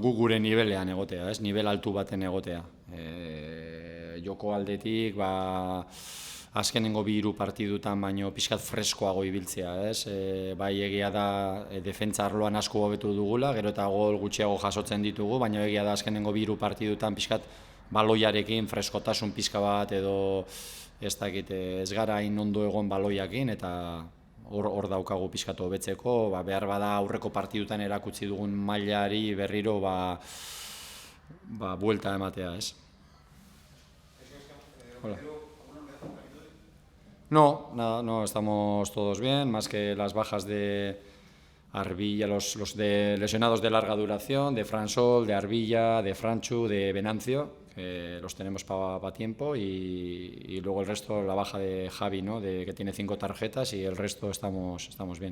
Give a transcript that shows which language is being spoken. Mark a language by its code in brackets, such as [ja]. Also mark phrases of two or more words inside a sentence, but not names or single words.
[eu] Gu gure nivelean egotea, nivel altu baten egotea. Joko aldetik, azkenengo 2 partidutan baino pixkat freskoago ibiltzea, bai egia da defentsa arloan asko hobetu dugula, gero eta gol gutxiago jasotzen ditugu, baina egia da azkenengo 2 partidutan pixkat baloiarekin freskotasun pixka bat edo ez gara hain ondo egon baloiakin, eta hor daukagu pixkatu hobetzeko, behar bada aurreko partidutan erakutsi dugun mailari berriro buelta ematea, ez. [es] No, estamos todos bien, más que las bajas de Arbilla, los lesionados de larga duración, de Fransol, de Arbilla, de Franchu, de Venancio, que los tenemos para tiempo, y luego el resto, la baja de Javi, que tiene 5 tarjetas, y el resto estamos bien.